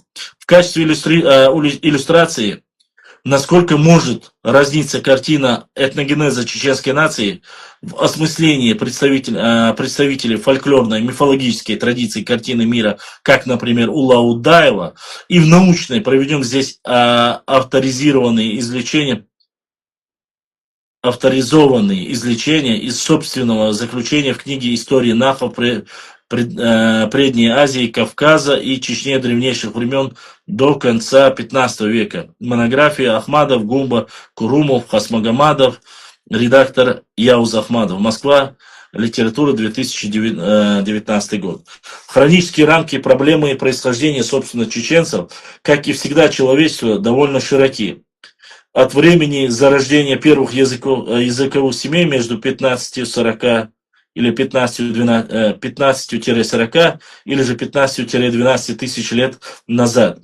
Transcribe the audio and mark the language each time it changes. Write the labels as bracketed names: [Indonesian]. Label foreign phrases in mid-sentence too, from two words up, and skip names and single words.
[Russian] В качестве иллюстрации, насколько может разниться картина этногенеза чеченской нации в осмыслении представителей фольклорной мифологической традиции картины мира, как, например, у Лаудаева, и в научной проведем здесь авторизованные извлечения из собственного заключения в книге «История Нахов Предней Азии, Кавказа и Чечни древнейших времен до конца 15 века». Монография Ахмадов, Гумба, Курумов, Хасмагомадов, редактор Яуз Ахмадов. Москва. Литература, 2019 год. Хронические рамки проблемы и происхождения, собственно, чеченцев, как и всегда человечества, довольно широки. От времени зарождения первых языковых семей между 15-40 или 15-40 или же 15-12 тысяч лет назад.